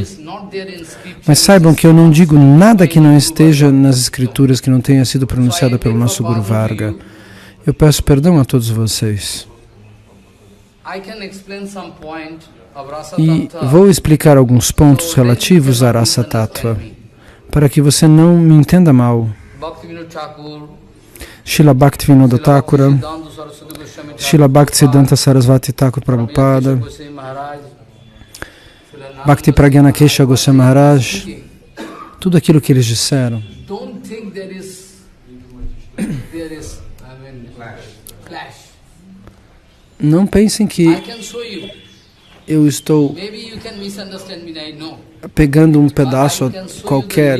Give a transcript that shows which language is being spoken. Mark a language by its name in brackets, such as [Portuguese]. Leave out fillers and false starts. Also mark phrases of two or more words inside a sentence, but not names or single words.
[Portuguese] Mas saibam que eu não digo nada que não esteja nas escrituras, que não tenha sido pronunciado pelo nosso Guru Varga. Eu peço perdão a todos vocês. E vou explicar alguns pontos relativos a Rasa Tattva, para que você não me entenda mal. Srila Bhaktivinoda Thakura, Srila Bhaktisiddhanta Sarasvati Thakur Prabhupada, Bhakti Pragyana Kesha Goswami Maharaj, tudo aquilo que eles disseram. Não pensem que eu estou pegando um pedaço qualquer.